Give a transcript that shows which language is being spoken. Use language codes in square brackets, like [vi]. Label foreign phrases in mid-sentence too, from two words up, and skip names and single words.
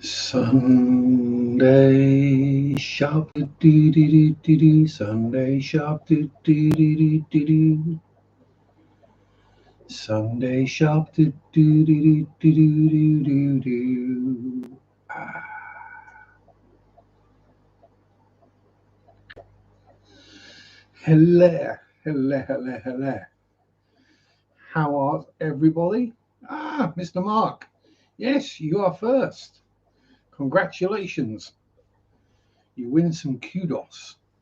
[en] Sunday Sharpe, dee dee dee dee. Sunday Sharpe, dee dee dee dee. Sunday Sharpe, dee dee dee dee dee. Hello, hello, hello, hello. How are everybody? Mr. Mark. Yes, you are first. Congratulations. You win some kudos.